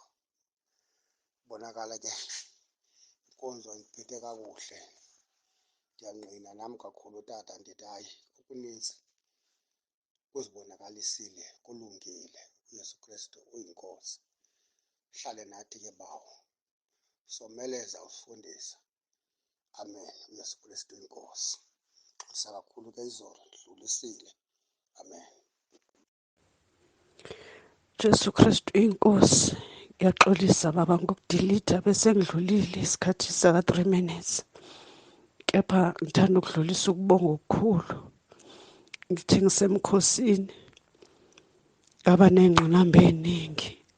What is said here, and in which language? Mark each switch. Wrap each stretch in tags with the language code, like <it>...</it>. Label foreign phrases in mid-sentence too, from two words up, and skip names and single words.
<xh>Bonakala ke inkonzo indiphethe kakuhle, ndiyangqina nam kakhulu tata, ndithi hayi okuninzi kuzibonakalisile, kulungile. uYesu Kristu uyinkosi. Hlale nathi ke bawo, someleza usifundisa. Amen. uYesu Kristu inkosi. Xolisa kakhulu ke izolo, ndidlulisile. Amen. Jesu Kristu inkosi.</xh> <zu>Ngiyaxolisa baba ngokudilita bese ngidlulile isikhathi saka 3 minutes. Kepha ngithanda ukudlulisa ukubonga okukhulu. Ngithi ngisemkhosini ngaba ney'ngqinamba ey'ningi.</zu>